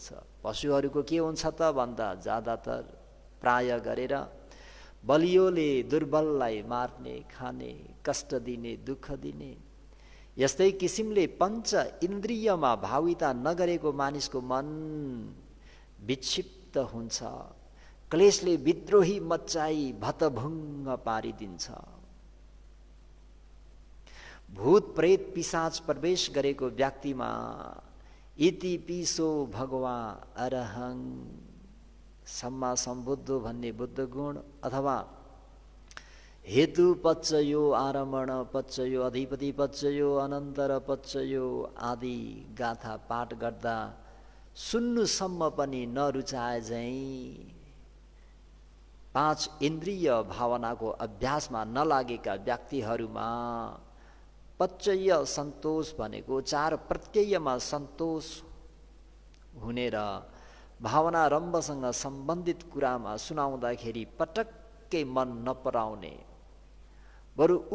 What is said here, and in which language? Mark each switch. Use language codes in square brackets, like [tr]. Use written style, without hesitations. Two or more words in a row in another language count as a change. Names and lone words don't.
[ne] पशुहरूको के हुन्छ त भन्दा ज्यादातर प्राय गरेर बलियोले दुर्बललाई मार्ने, खाने, कष्ट दिने, दुःख दिने, यस्तै किसिमले पञ्च इन्द्रियमा भाविता नगरेको मानिसको मन विक्षिप्त हुन्छ, क्लेशले विद्रोही मच्चाई भतभुङ्ग पारिदिन्छ। भूत प्रेत पिशाच प्रवेश गरेको व्यक्तिमा [pi] इति पिसो भगवा अरहं सम्मा सम्बुद्धो [ne] भन्ने बुद्ध गुण अथवा [pi] हेतु पच्चयो, आरमण पच्चयो, अधिपति पच्चयो, अनन्तर पच्चयो [ne] आदि गाथा पाठ गर्दा सुन्नुसम्म पनि नरुचाए झैँ 5 इन्द्रिय भावनाको अभ्यासमा नलागेका व्यक्तिहरूमा पच्चय सन्तोष भनेको 4 प्रत्ययमा सन्तोष हुने र भावना रम्भसँग सम्बन्धित कुरामा सुनाउँदाखेरि पटक्कै मन नपराउने, बरु